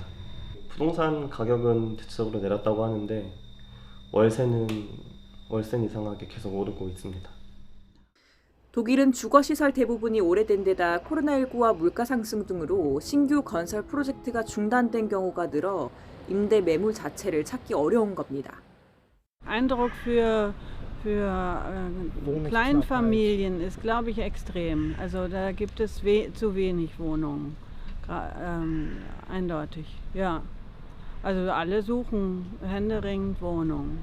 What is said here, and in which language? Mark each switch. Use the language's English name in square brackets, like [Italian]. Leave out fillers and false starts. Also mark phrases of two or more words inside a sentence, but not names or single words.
[Korean] 부동산 가격은 대체적으로 내렸다고 하는데 월세는 이상하게 계속 오르고 있습니다. 독일은 주거시설 대부분이 오래된 데다 코로나19와 물가 상승 등으로 신규 건설 프로젝트가 중단된 경우가 늘어 임대 매물 자체를 찾기 어려운 겁니다. [German] Eindruck für Kleinfamilien ist, glaube ich, extrem. Also da gibt es zu wenig Wohnungen, eindeutig. Ja, also alle suchen händeringend Wohnungen.